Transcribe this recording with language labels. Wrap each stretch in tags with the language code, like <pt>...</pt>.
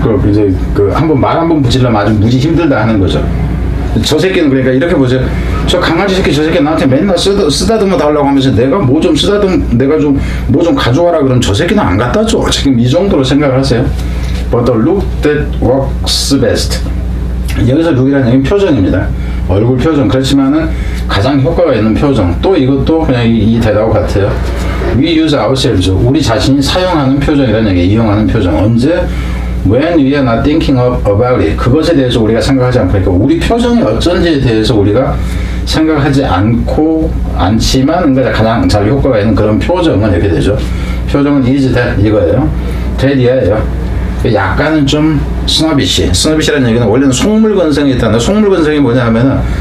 <ko>이제 한번 말 한번 붙이려면 아주 무지 힘들다 하는 거죠. 저 새끼는 그러니까 이렇게 보세요. 저 강아지 새끼 저 새끼 나한테 맨날 쓰다듬어 달라고 하면서 내가 뭐 좀 내가 좀 뭐 좀 가져와라 그러면 저 새끼는 안 갖다 줘. 지금 이 정도로 생각을 하세요.</ko> <en>But the look that works best.</en> <ko>여기서 look이라는 얘기는 표정입니다. 얼굴 표정. 그렇지만은 가장 효과가 있는 표정. 또 이것도 그냥 이 대답과 같아요.</ko> <en>We use ourselves.</en> <ko>우리 자신이 사용하는 표정이라는 얘기, 이용하는 표정. 언제?</ko> <en>When we are not thinking about it.</en> <ko>그것에 대해서 우리가 생각하지 않고, 그러니까 우리 표정이 어쩐지에 대해서 우리가 생각하지 않지만, 그러니까 가장 잘 효과가 있는 그런 표정은 이렇게 되죠. 표정은</ko> <en>is that</en> <ko>이거예요. that이에요. 약간은 좀 스너비시. 스너비시라는 얘기는 원래는 속물건성이 있다는데, 속물건성이 뭐냐 하면은</ko>